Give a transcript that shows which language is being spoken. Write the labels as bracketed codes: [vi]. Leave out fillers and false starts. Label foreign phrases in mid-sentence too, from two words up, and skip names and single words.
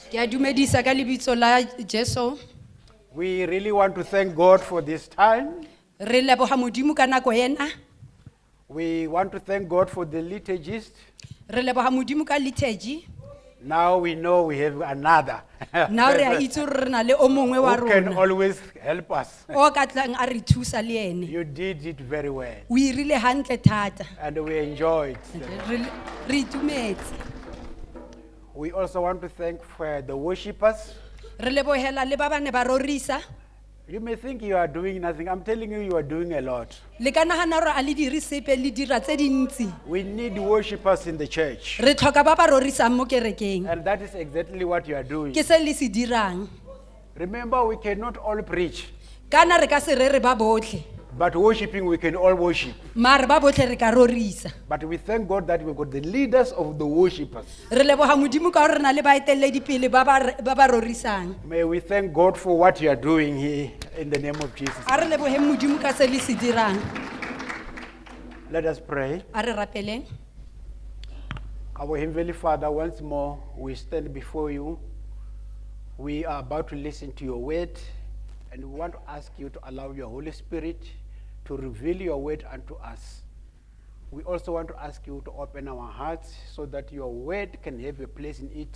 [tn] Ke a dumedisa ka lebitso la Jesu. [en] We really want to thank God for this time. [tn] Re leboga Modimo ka nako ena. [en] We want to thank God for the liturgist. [tn] Re leboga Modimo ka liturgy. [en] Now we know we have another [tn] Now re a itse re na le o mongwe wa [en] who can [tn] rona. [en] always help us. [tn] O ka tlang a re thusa le ene. [en] You did it very well [tn] O irile hantle thata. [en] and we enjoyed. [tn] Re itumetse. [en] We also want to thank for the worshippers. [tn] Re lebogela le ba bane ba rorisa. [en] You may think you are doing nothing. I'm telling you, you are doing a lot. [tn] Le ka nagana gore a le dire sepe le dira tse dintsi. [en] We need worshippers in the church. [tn] Re tlhoka ba ba rorisang mo kerekeng. [en] And that is exactly what you are doing. [tn] Ke se le se dirang. [en] Remember, we cannot all preach, [tn] Kana re ka se re ba botlhe. [en] but worshiping we can all worship. [tn] Mare ba botlhe re ka rorisa. [en] But we thank God that we've got the leaders of the worshippers. [tn] Re leboga Modimo ka gore na le baeteledipele ba ba rorisang. [en] May we thank God for what you are doing here in the name of Jesus. [tn] A re leboge Modimo ka se le se dirang. [en] Let us pray. [tn] A re rapeleng. [en] Our Heavenly Father, once more we stand before you. We are about to listen to your word, and we want to ask you to allow your Holy Spirit to reveal your word unto us. We also want to ask you to open our hearts so that your word can have a place in it.